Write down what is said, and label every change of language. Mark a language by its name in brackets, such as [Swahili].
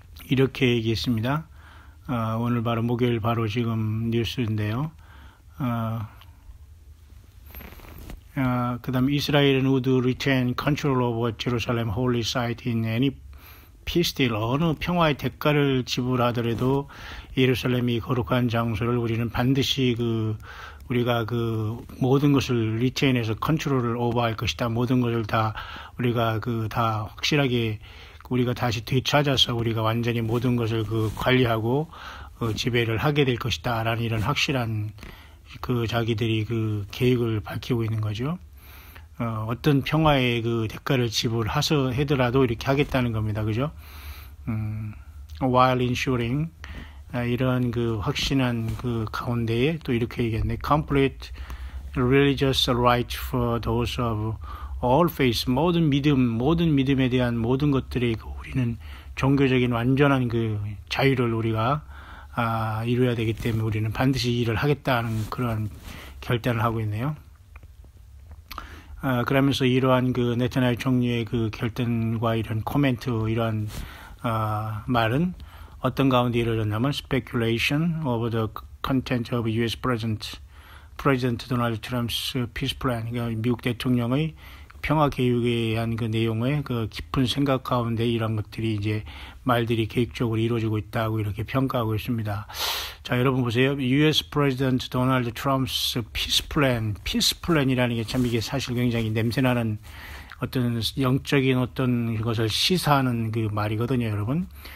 [Korean] 이렇게 얘기했습니다. 오늘 바로 목요일 바로 지금 뉴스인데요. 그 다음에 이스라엘은 [English] would retain control over Jerusalem holy site in any peace deal. [Korean] 어느 평화의 대가를 지불하더라도 예루살렘이 거룩한 장소를 우리는 반드시 우리가 모든 것을 리테인해서 컨트롤을 오버할 것이다. 모든 것을 다 우리가 다 확실하게 우리가 다시 되찾아서 우리가 완전히 모든 것을 관리하고 지배를 하게 될 것이다. 라는 이런 확실한 자기들이 계획을 밝히고 있는 거죠. 어떤 평화의 대가를 지불하더라도 이렇게 하겠다는 겁니다. 그죠? [English] While ensuring, [Korean] 이런 확신한 가운데에 또 이렇게 얘기했네. [English] Complete religious right for those of all faiths. [Korean] 모든 믿음에 대한 모든 것들의 우리는 종교적인 완전한 자유를 우리가 이루어야 되기 때문에 우리는 반드시 일을 하겠다는 그런 결단을 하고 있네요. 그러면서 이러한 네타냐후 총리의 결단과 이런 코멘트, 이러한 말은 어떤 가운데 이루어졌냐면 [English] speculation over the content of U.S. President Donald Trump's peace plan. [Korean] 그러니까 미국 대통령의 평화 계획에 대한 내용의 깊은 생각 가운데 이런 것들이 이제 말들이 계획적으로 이루어지고 있다고 이렇게 평가하고 있습니다. 자, 여러분 보세요. U.S. [English] President Donald Trump's peace plan [Korean] 이라는 게 참 이게 사실 굉장히 냄새나는 어떤 영적인 어떤 것을 시사하는 말이거든요, 여러분.